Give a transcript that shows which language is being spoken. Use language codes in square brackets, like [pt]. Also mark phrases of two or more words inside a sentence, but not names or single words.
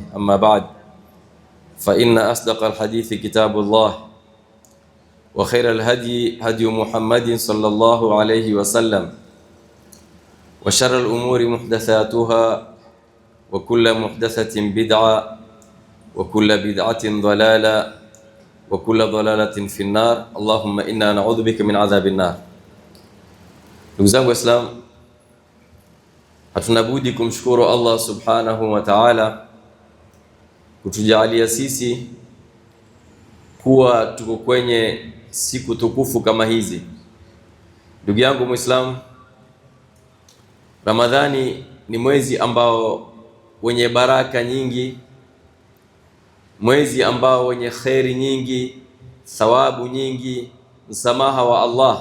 [ar] أما بعد، فإن أصدق الحديث كتاب الله وخير الهدي هدي محمد صلى الله عليه وسلم وشر الأمور محدثاتها وكل محدثة بدعة وكل بدعة ضلالة وكل ضلالة في النار. اللهم إنا نعوذ بك من عذاب النار. [sw] Ndugu zangu Waislamu, hatuna budi kumshukuru [ar] الله سبحانه وتعالى [sw] kutujalia sisi kuwa tuko kwenye siku tukufu kama hizi. Ndugu yangu Muislamu, Ramadhani ni mwezi ambao wenye baraka nyingi, mwezi ambao wenye kheri nyingi, thawabu nyingi, msamaha wa Allah.